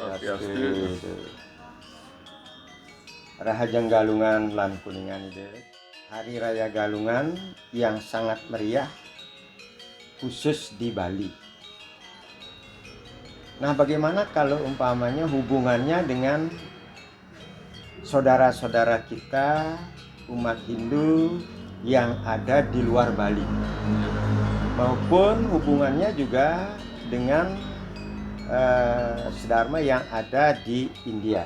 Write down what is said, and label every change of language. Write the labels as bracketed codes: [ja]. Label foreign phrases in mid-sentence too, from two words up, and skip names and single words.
[ban] Swastiastu. Rahajang Galungan lan Kuningan ide. [id] Hari Raya Galungan yang sangat meriah khusus di Bali. Nah, bagaimana kalau umpamanya hubungannya dengan saudara-saudara kita umat Hindu yang ada di luar Bali, maupun hubungannya juga dengan sedharma yang ada di India.